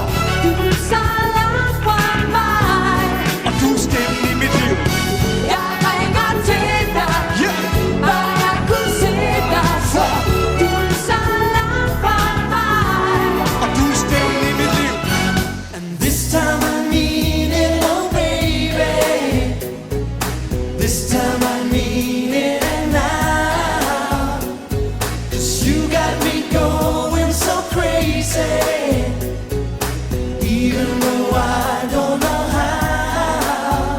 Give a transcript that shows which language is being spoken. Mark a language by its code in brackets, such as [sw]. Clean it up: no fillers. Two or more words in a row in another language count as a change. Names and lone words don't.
[da] Du er så langt fra mig, Og du er stemmen i mit liv. jeg ringer til dig, Yeah! bare jeg kunne se dig. For du er så langt fra mig. Og du er stemmen i mit liv. [en] And this time I mean it, oh baby. This time I mean it now. 'Cause you got me going so crazy, even though I don't know how.